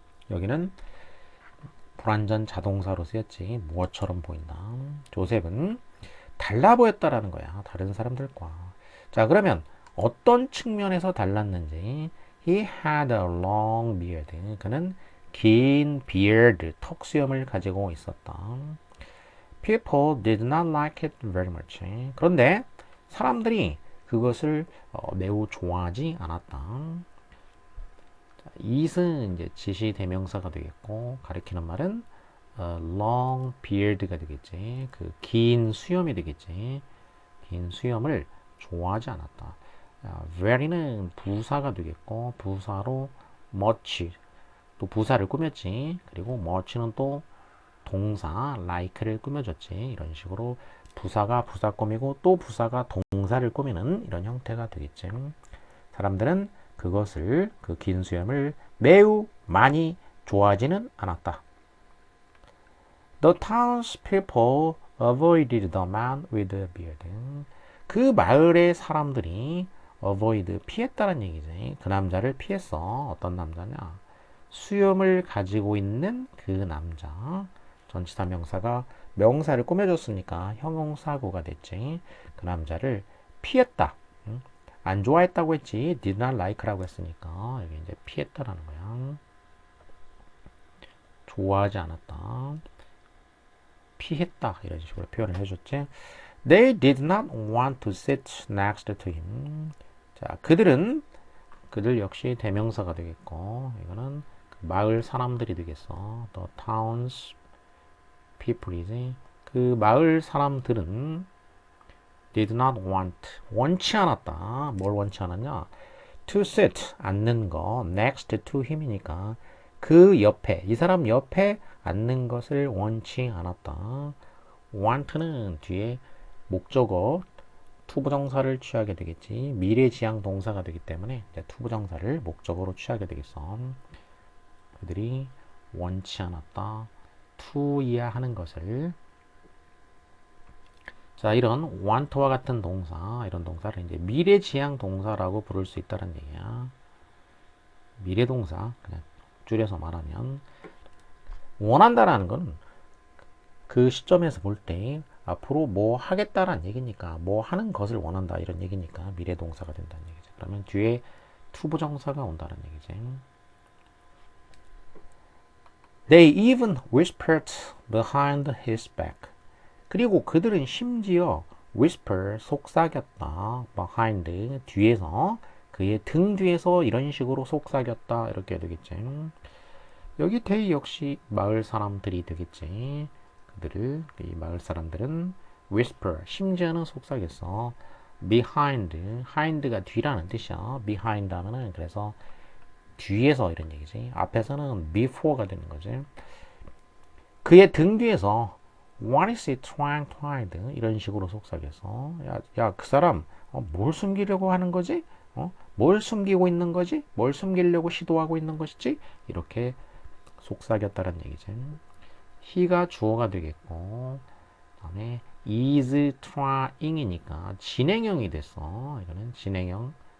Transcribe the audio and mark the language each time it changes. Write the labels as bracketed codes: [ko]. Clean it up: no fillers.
[ko] 여기는 불완전 자동사로 쓰였지. 무엇처럼 보인다. 조셉은 달라 보였다라는 거야. 다른 사람들과. 자, 그러면 어떤 측면에서 달랐는지. [en] He had a long beard. [ko] 그는 긴 beard, 턱수염을 가지고 있었다. [en] People did not like it very much. [ko] 그런데 사람들이 그것을 매우 좋아하지 않았다. it은 이제 지시 대명사가 되겠고 가리키는 말은 long beard가 되겠지. 그 긴 수염이 되겠지. 긴 수염을 좋아하지 않았다. very는 부사가 되겠고 부사로 much 또 부사를 꾸몄지. 그리고 much는 또 동사 like를 꾸며줬지. 이런 식으로 부사가 부사 꾸미고 또 부사가 동사를 꾸미는 이런 형태가 되겠지. 사람들은 그것을 그 긴 수염을 매우 많이 좋아하지는 않았다. [en] The townspeople avoided the man with the beard. [ko] 그 마을의 사람들이 avoid 피했다는 얘기지. 그 남자를 피했어. 어떤 남자냐? 수염을 가지고 있는 그 남자. 전치사 명사가 명사를 꾸며줬으니까 형용사구가 됐지. 그 남자를 피했다. 안 좋아했다고 했지. did not like라고 했으니까 여기 이제 피했다라는 거야. 좋아하지 않았다. 피했다. 이런 식으로 표현을 해줬지. [en] They did not want to sit next to him. [ko] 자, 그들 역시 대명사가 되겠고 이거는 그 마을 사람들이 되겠어. [en] The towns people이지. [ko] 그 마을 사람들은 did not want 원치 않았다. 뭘 원치 않았냐? To sit 앉는 거 next to him이니까 그 옆에 이 사람 옆에 앉는 것을 원치 않았다. want는 뒤에 목적어 투부정사를 취하게 되겠지. 미래지향 동사가 되기 때문에 투부정사를 목적어로 취하게 되겠어. 그들이 원치 않았다. to이야 하는 것을. 자, 이런 want와 같은 동사, 이런 동사를 이제 미래지향 동사라고 부를 수 있다는 얘기야. 미래동사, 그냥 줄여서 말하면 원한다라는 건 그 시점에서 볼 때 앞으로 뭐 하겠다라는 얘기니까 뭐 하는 것을 원한다 이런 얘기니까 미래동사가 된다는 얘기죠. 그러면 뒤에 투부정사가 온다는 얘기지. [en] They even whispered behind his back. [ko] 그리고 그들은 심지어 whisper 속삭였다. behind 뒤에서 그의 등 뒤에서 이런 식으로 속삭였다 이렇게 되겠지. 여기 they 역시 마을 사람들이 되겠지. 그들을 이 마을 사람들은 whisper 심지어는 속삭였어. hind가 뒤라는 뜻이야. behind 하면은 그래서 뒤에서 이런 얘기지. 앞에서는 before가 되는 거지. 그의 등 뒤에서 [en] What is he trying to hide? [ko] 이런 식으로 속삭여서 야, 그 사람 뭘 숨기려고 하는 거지? 뭘 숨기고 있는 거지? 뭘 숨기려고 시도하고 있는 것이지? 이렇게 속삭였다는 얘기지. he가 주어가 되겠고 그다음에 is trying이니까 진행형이 됐어. 이거는 진행형.